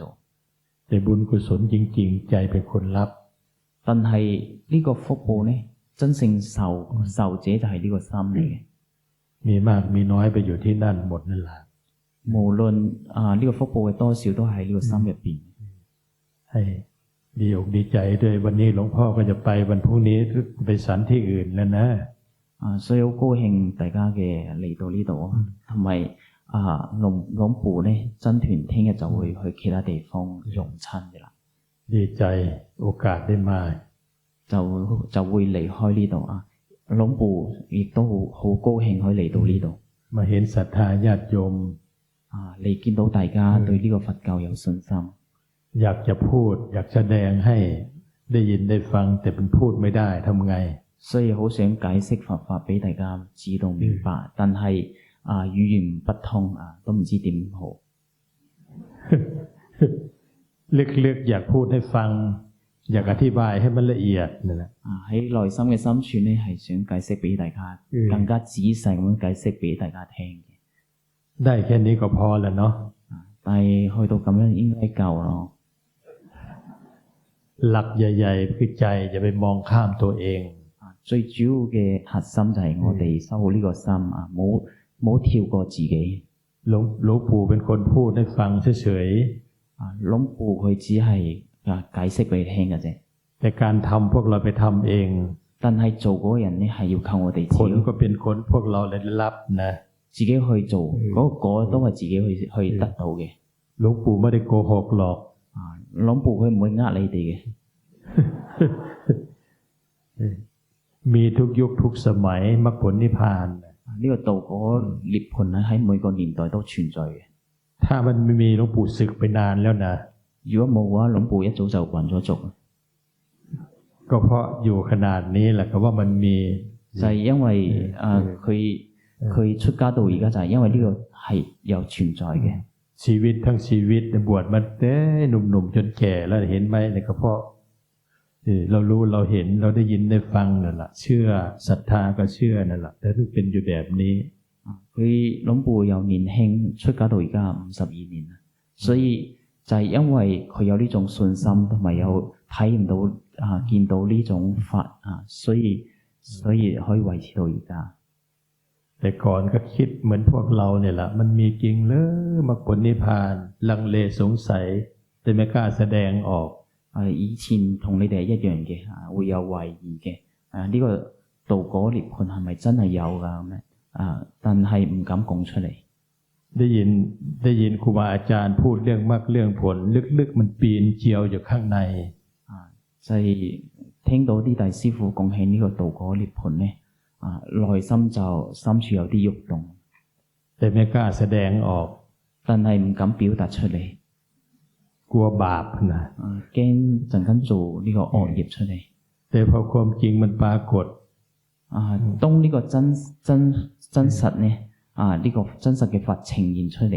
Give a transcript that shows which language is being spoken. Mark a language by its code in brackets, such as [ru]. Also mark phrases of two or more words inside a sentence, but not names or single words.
[th] แต่บุญกุศลจริงๆใจเป็นคนรับ [yue] 但係呢個福報呢真正受者就係呢個心嚟嘅。 [th] มีมากมีน้อยไปอยู่ที่นั่นหมดนั่นแหละ [yue] 無論呢個福報嘅多少都喺呢個心入邊。 [th] ให้ดีอกดีใจด้วยวันนี้หลวงพ่อก็จะไปวันพรุ่งนี้ไปสันที่อื่นแล้วนะ [yue] 所以好高興大家嘅嚟到呢度同埋龍ปู่呢真團聽日就會去其他地方用親嘅啦。 [th] ดีใจโอกาสได้มา [yue] 就會離開呢度龍ปู่亦都好高興可以嚟到呢度 [th] มาเห็นศรัทธาญาติโยม [yue] 嚟見到大家對呢個佛教有信心 [th] อยากจะพูดอยากแสดงให้ได้ยินได้ฟังแต่มันพูดไม่ได้ทำไง [yue] 所以好想解釋佛法俾大家知道明白但係語言不通都唔知點好 [th] ลึกๆอยากพูดให้ฟังอยากอธิบายให้มันละเอียดนั่นแหละ [yue] 喺內心嘅深處呢係想解釋俾大家更加仔細咁樣解釋俾大家聽嘅 [th] ได้แค่นี้ก็พอแล้วเนาะ [yue] 但係去到咁樣應該夠咯 [th] หลักใหญ่ๆคือใจอย่าไปมองข้ามตัวเอง [yue] 最主要嘅核心就係我哋修好呢個心冇跳過自己。 [th] หลวงปู่เป็นคนพูดให้ฟังเฉย [yue] หลวงปู่佢只係解釋俾你聽嘅啫。 [th] ๆแต่การทำพวกเราไปทำเอง [yue] 但係做嗰個人呢係要靠我哋自 [th] ผล [yue] 己 [th] ก็เป็นคนพวกเราได้รับนะ [yue] 自己去做，嗰個都係自己去得到嘅。 [th] หลวงปู่ไม่ได้โกหกหรอก [yue] หลวงปู่佢唔會呃你哋嘅。 [th] มีทุกยุคทุกสมัยมรรคผลนิพพาน [yue] 呢個道果涅槃咧喺每個年代都存在嘅。 [th] ถ้ามันไม่มีหลวงปู่ศึกไปนานแล้วนะ [yue] 如果冇嘅話， หลวงปู่一早就還咗俗。 [th] ก็เพราะอยู่ขนาดนี้แหละก็ว่ามันมี [yue] 就係因為佢出家到而家就係因為呢個係有存在嘅。 [th] ชีวิตทั้งชีวิตบวชมาแต่หนุ่มๆจนแก่แล้วเห็นไหมเนี่ยก็เพราะเรารู้เราเห็นเราได้ยินได้ฟังนั่นแหละเชื่อศรัทธาก็เชื่อนั่นแหละแต่ถึงเป็นอยู่แบบนี้ [yue] 佢หลวงปู่由年輕出家到而家52年啦，所以就係因為佢有呢種信心同埋有體驗到見到呢種法所以可以維持到而家。 [th] แต่ก่อนก็คิดเหมือนพวกเราเนี่ยแหละมันมีจริงเลยมรรคผลนิพพานลังเลสงสัยแต่ไม่กล้าแสดงออก [yue] 以前同你哋係一樣嘅會有懷疑嘅呢個道果涅槃係咪真係有㗎咁樣但係唔敢講出嚟。 [th] ได้ยินครูบาอาจารย์พูดเรื่องมรรคเรื่องผลลึกๆมันปีนเจียวอยู่ข้างใน [yue] 就係聽到啲大師傅講起呢個道果涅槃咧內心就深處有啲喐動， [th] แต่ไม่กล้าแสดงออก [yue] 但係唔敢表達出嚟， [th] กลัวบาปนะ [yue] 驚陣間做呢個惡業出嚟。 [th] แต่พอความจริงมันปรากฏ [yue] 當呢個真實呢呢個真實嘅法呈現出嚟，